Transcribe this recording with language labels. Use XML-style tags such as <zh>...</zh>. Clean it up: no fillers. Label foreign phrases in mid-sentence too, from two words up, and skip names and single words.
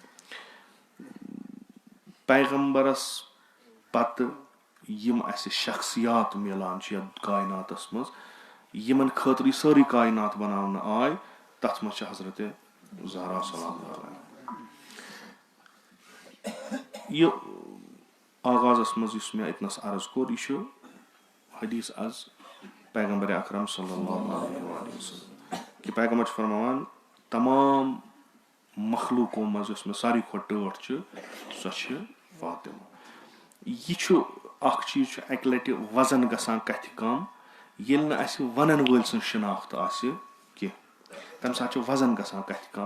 <ks>پیغمبرس پتہٕ یِم اَسہِ شخصیات میلان چھِ یتھ کایناتس منٛز یِمن خٲطرٕ یہِ سٲرٕے کاینات بناونہٕ آے تتھ منٛز چھِ حضرت زہرا</ks> <ar>سلام اللہ علیہا.</ar> <ks>یہِ آغازس منٛز یُس مےٚ اتنس عرض کوٚر یہِ چھُ حدیث</ks> <fa>از پیغمبر اکرم</fa> <ar>صلی اللہ علیہ وسلم</ar> <ks>کہِ پیغمبر چھُ فرماوان تمام مخلوٗقو منٛز یۄس مےٚ ساروی کھۄتہٕ ٹٲٹھ چھِ سۄ چھِ فاطمہ. یہِ چھُ اکھ چیٖز چھُ اکہِ لٹہِ وزن گژھان کتھِ کم ییٚلہِ نہٕ اَسہِ ونن وٲلۍ سٕنٛز شناخت آسہِ کینٛہہ تمہِ ساتہٕ چھُ وزن گژھان کتھِ کم.</ks>